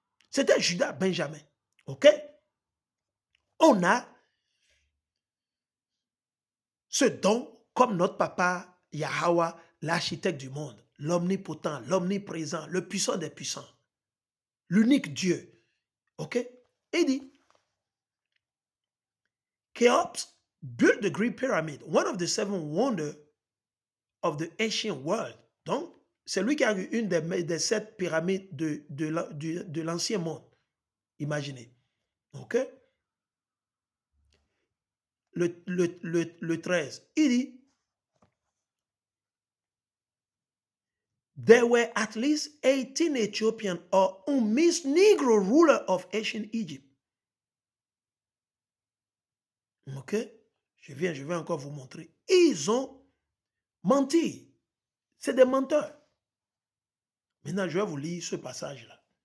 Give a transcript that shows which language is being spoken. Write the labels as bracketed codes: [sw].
[fr] C'était Judas, Benjamin. OK? On a ce don comme notre papa Yahweh, l'architecte du monde, l'omnipotent, l'omniprésent, le puissant des puissants, l'unique Dieu. OK? Il dit, [en] Cheops built the Great Pyramid, one of the 7 wonders of the ancient world. [fr] Donc, c'est lui qui a eu une des 7 pyramides de l'ancien monde. Imaginez. OK? Le 13, il dit, [en] there were at least 18 Ethiopian or Umis Negro rulers of ancient Egypt. OK? [fr] Je vais encore vous montrer. Ils ont menti. C'est des menteurs. Maintenant, je vais vous lire ce passage-là.